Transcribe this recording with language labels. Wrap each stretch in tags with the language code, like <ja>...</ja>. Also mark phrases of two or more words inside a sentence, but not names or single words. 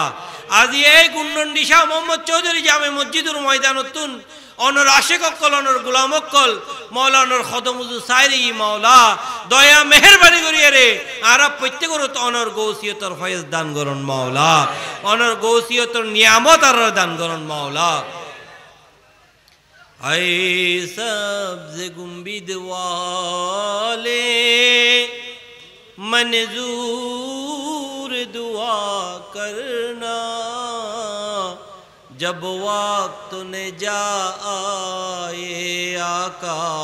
<ctg>আজি এই গুন্ডন্ডি শাহ মোহাম্মদ চৌধুরী জামে মসজিদুর ময়দানতুন অনর আশেক অক্কল অনর গোলাম অক্কল মাওলা অনর খদমুজু সাইরি মাওলা দয়া মেহেরবানি করিয়া রে আর প্রত্যেকের অনর গৌসিয়তর ফয়েজ দান করুন মাওলা। অনর গৌসিয়তর নিয়ামত আর দান করুন মাওলা।</ctg> <ur>اے سبز گنبد والے منظور دعا کرنا جب وقت نے جا آئے آقا</ur>